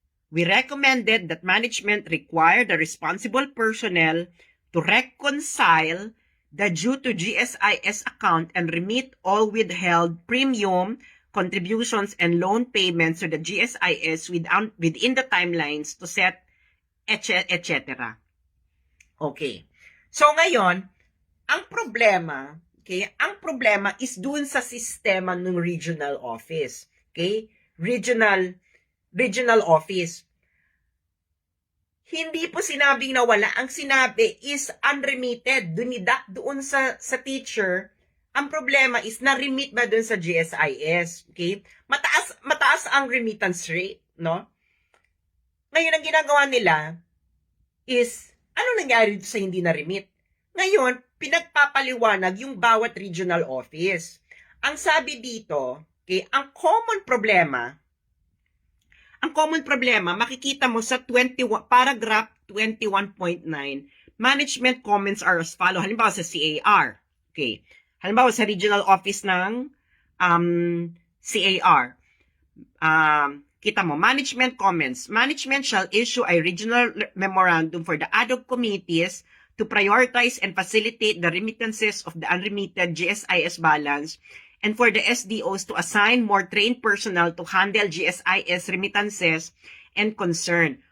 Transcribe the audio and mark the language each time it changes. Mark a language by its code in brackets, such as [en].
[en] We recommended that management require the responsible personnel to reconcile the due to GSIS account and remit all withheld premium, contributions, and loan payments to the GSIS within the timelines to set, etc. Okay. [tl] So, ngayon, ang problema is dun sa sistema ng regional office. [en] Okay? Regional office. [tl] Hindi po sinabing nawala. Ang sinabi is unremitted. Doon sa teacher, ang problema is na-remit ba doon sa GSIS? Okay? Mataas ang remittance rate, no? Ngayon, ang ginagawa nila is, ano nangyari sa hindi na-remit? Ngayon, pinagpapaliwanag yung bawat regional office. Ang sabi dito, okay, ang common problema, makikita mo sa paragraph 21.9, [en] management comments are as follow. [tl] Halimbawa sa CAR. Okay. Halimbawa sa regional office ng CAR. Kita mo, [en] management comments. Management shall issue a regional memorandum for the ad hoc committees to prioritize and facilitate the remittances of the unremitted GSIS balance, and for the SDOs to assign more trained personnel to handle GSIS remittances and concern.